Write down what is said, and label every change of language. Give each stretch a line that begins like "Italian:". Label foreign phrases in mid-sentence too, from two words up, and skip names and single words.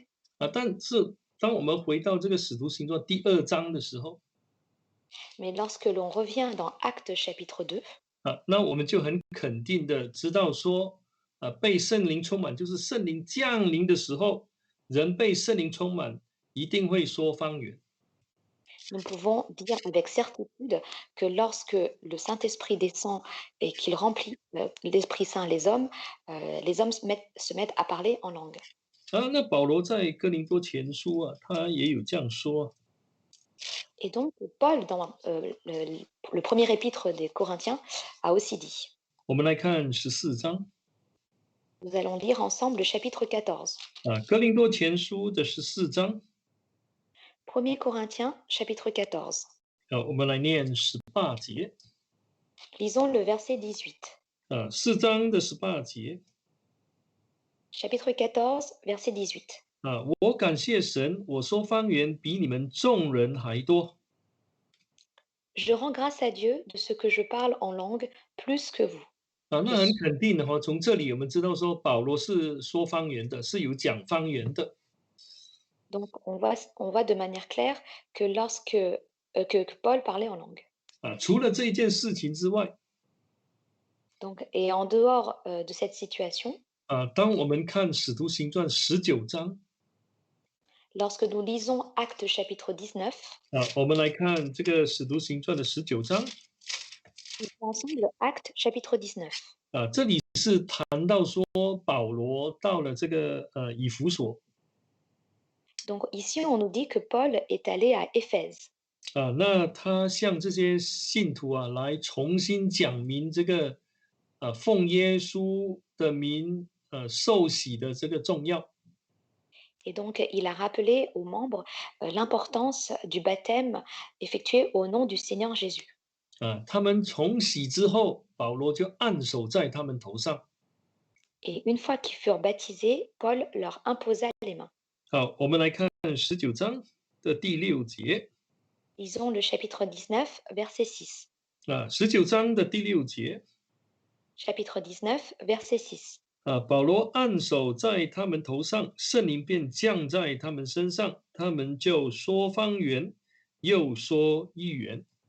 Chinese: 但是当我们回到这个使徒行传第2章的时候，
French: Mais lorsque l'on revient dans Actes chapitre 2,
Chinese: 那我们就很肯定的知道说，被圣灵充满，就是圣灵降临的时候，人被圣灵充满，一定会说方言。
French: nous pouvons dire avec certitude que lorsque le Saint-Esprit descend et qu'il remplit l'Esprit Saint les hommes se mettent à parler en langue.
Chinese: 那保罗在哥林多前书他也有这样说。
French: Et donc, Paul, dans le premier épître des Corinthiens, a aussi dit.
Chinese: 我们来看14章
French: Nous allons lire ensemble le chapitre 14.
Chinese: 啊，哥林多前书的14章
French: 1er Corinthiens, chapitre 14.
Chinese: 我们来念18节
French: Lisons le verset 18.
Chinese: 4章的18节
French: Chapitre 14, verset 18.
Chinese: 我感谢神，我说方言比你们众人还多。
French: Je rends grâce à Dieu de ce que je parle en langue plus que vous.
Chinese: 那很
French: Plus.
Chinese: 肯定的哈，从这里我们知道说保罗是说方言的，是有讲方言的。
French: Donc, on voit de manière claire que que Paul parlait en langue.
Chinese: 除了这一件事情之外
French: Donc, et en dehors de cette situation,
Chinese: 当我们看使徒行传19章
French: lorsque nous lisons Actes chapitre 19,
Chinese: 我们来看这个使徒行传的19章
French: nous lisons ensemble Actes chapitre 19.
Chinese: 这里是谈到说保罗到了这个以弗所
French: Donc ici, on nous dit que Paul est allé à Éphèse.
Chinese: 那他向这些信徒来重新讲明这个奉耶稣的名受洗的这个重要。
French: Et donc, il a rappelé aux membres l'importance du baptême effectué au nom du Seigneur Jésus.
Chinese: 他们从洗之后，保罗就按手在他们头上。
French: Et une fois qu'ils furent baptisés, Paul leur imposa les mains.
Chinese: 好，我们来看19章的第6节
French: Lisons le chapitre 19, verset 6.
Chinese: 19 章的第6节
French: Chapitre 19, verset 6.
Chinese: 保罗按手在他们头上，圣灵便降在他们身上，他们就说方言，又说预言。